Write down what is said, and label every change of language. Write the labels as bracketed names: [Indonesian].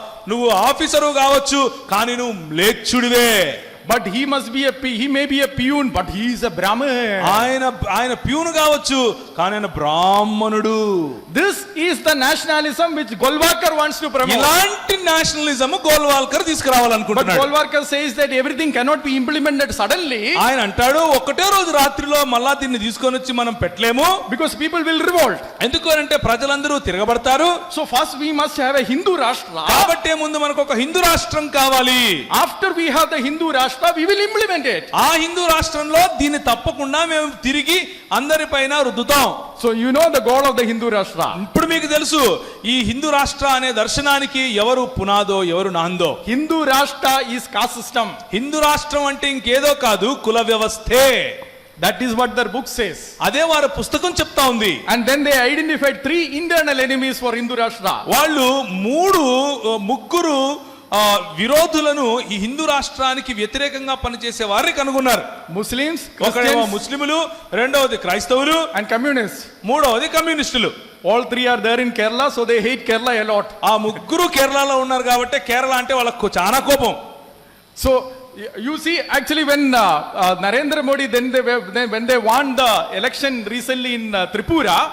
[Telugu] నువ్వు ఆఫీసరు కావచ్చు కానీ నువ్వు మ్లేచ్చుడివే. [English] But he must be he may be a peon, but he is a Brahmin. [Telugu] ఆయన ప్యూను కావచ్చు కానీ ఆయన బ్రాహ్మణుడు. [English] This is the nationalism which Golwalkar wants to promote. [Telugu] ఇలాంటి nationalism Golwalkar [English] But [Telugu] తీసుకురావాలనుకుంటున్నాడు. [English] Golwalkar says that everything cannot be implemented suddenly [Telugu] ఆయన అంటాడు ఒకటే రోజు రాత్రిలో మళ్ళా దీన్ని తీసుకొని వచ్చి మనం పెట్టలేము. [English] because people will revolt. [Telugu] ఎందుకు అంటే ప్రజలందరూ తిరగబడతారు. [English] So first we must have a Hindu Rashtra. [Telugu] కాబట్టి ముందు మనకు ఒక హిందూ రాష్ట్రం కావాలి. [English] After we have the Hindu Rashtra, we will implement it. [Telugu] ఆ హిందూ రాష్ట్రంలో దీన్ని తప్పకుండా మేము తిరిగి అందరిపైన రుద్దుతాం. [English] So you know the goal of the Hindu Rashtra. [Telugu] ఇప్పుడు మీకు తెలుసు ఈ హిందూ రాష్ట్ర అనే దర్శనానికి ఎవరు పునాదో ఎవరు నాందో. [English] Hindu Rashtra is caste system. [Telugu] Hindu రాష్ట్రం అంటే ఇంకేదో కాదు కుల వ్యవస్థే. [English] That is what their book says. [Telugu] అదే వారి పుస్తకం చెప్తా ఉంది. [English] And then they identified 3 internal enemies for Hindu Rashtra. [Telugu] వాళ్ళు ముగ్గురు విరోధులను ఈ హిందూ రాష్ట్రానికి వ్యతిరేకంగా పనిచేసే వారిని కనుగొన్నారు. [English] Muslims, [Telugu] ఒకడేమో [English] Christians [Telugu] ముస్లిములు, రెండవది క్రైస్తవులు, [English] and communists. [Telugu] మూడవది కమ్యూనిస్టులు. [English] All 3 are there in Kerala, so they hate Kerala a lot. [Telugu] ఆ ముగ్గురు కేరళలో ఉన్నారు కాబట్టి కేరళ అంటే వాళ్ళకు చాలా కోపం. [English] So you see, actually when Narendra Modi when they won the election recently in Tripura,